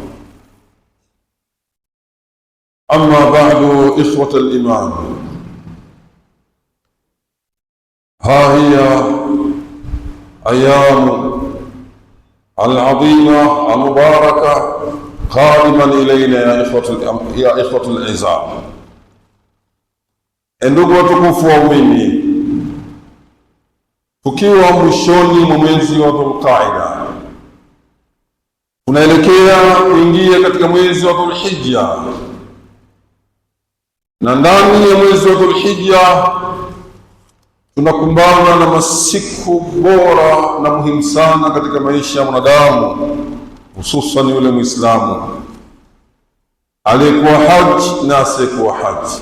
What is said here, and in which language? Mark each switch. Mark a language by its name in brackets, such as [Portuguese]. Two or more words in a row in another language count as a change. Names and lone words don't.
[Arabic] أما بعد، إخوة الإيمان، ها هي أيام العظيمة المباركة قادما إلينا يا إخوة الأعزاء. [Swahili] Ndugu watukufu waumini, tukiwa mwishoni mwa mwezi wa Dhulqaida, tunaelekea kuingia katika mwezi wa Dhulhijja, na ndani ya mwezi wa Dhulhijja tunakumbana na masiku bora na muhimu sana katika maisha ya mwanadamu, hususan yule Muislamu aliyekuwa haji na asiyekuwa haji.